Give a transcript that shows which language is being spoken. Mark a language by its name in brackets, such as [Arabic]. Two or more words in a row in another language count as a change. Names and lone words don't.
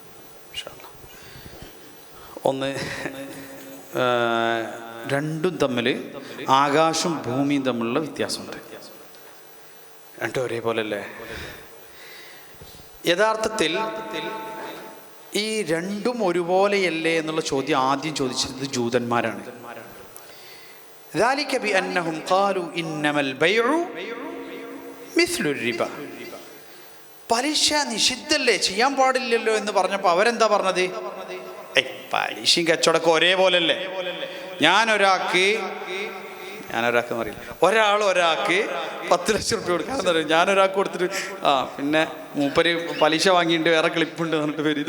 [Malayalam] ഒന്ന്, രണ്ടും തമ്മിൽ ആകാശവും ഭൂമിയും തമ്മിലുള്ള വ്യത്യാസമുണ്ട്. രണ്ടും ഒരേപോലെ അല്ലേ? യഥാർത്ഥത്തിൽ ഈ രണ്ടും ഒരുപോലെയല്ലേ എന്നുള്ള ചോദ്യം ആദ്യം ചോദിച്ചത് ജൂതന്മാരാണ്. [Arabic] ذلك بأنهم قالوا إنما البيع مثل الربا. [Malayalam] പലിശ നിഷിദ്ധല്ലേ, ചെയ്യാൻ പാടില്ലല്ലോ എന്ന് പറഞ്ഞപ്പോൾ അവരെന്താ പറഞ്ഞത്, പലിശയും കച്ചവടമൊക്കെ ഒരേപോലെ അല്ലേ. ഞാനൊരാൾക്ക് അറിയില്ല, ഒരാൾക്ക് 10 ലക്ഷം റുപ്യ കൊടുക്കാമെന്ന് പറയും. ഞാനൊരാൾക്ക് കൊടുത്തിട്ട് പിന്നെ മൂപ്പര് പലിശ വാങ്ങിയിട്ട് വേറെ ക്ലിപ്പുണ്ട് പറഞ്ഞിട്ട് വരും.